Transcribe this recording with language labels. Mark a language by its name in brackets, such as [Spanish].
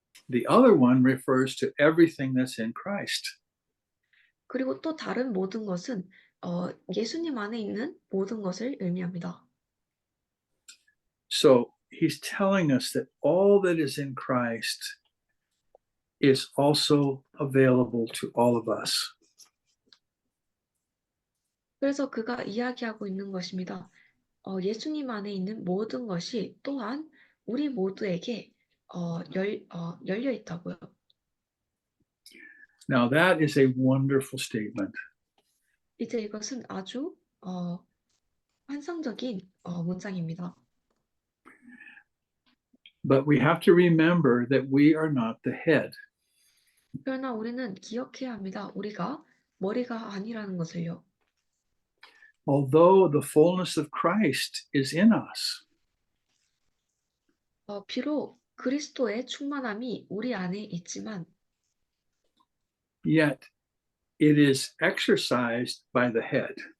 [English] The other one refers to everything that's in Christ. [Korean] 그리고 또 다른 모든 것은 예수님 안에 있는 모든 것을 의미합니다. [English] So he's telling us that all that is in Christ is also available to all of us. [Korean] 그래서 그가 이야기하고 있는 것입니다. 예수님 안에 있는 모든 것이 또한 우리 모두에게 열려 있다고요. [English] Now that is a wonderful statement. [Korean] 이제 이것은 아주 환상적인 문장입니다. [English] But we have to remember that we are not the head. [Korean] 그러나 우리는 기억해야 합니다. 우리가 머리가 아니라는 것을요. [English] Although the fullness of Christ is in us, [Korean] 비록 그리스도의 충만함이 우리 안에 있지만 [English] yet it is exercised by the head.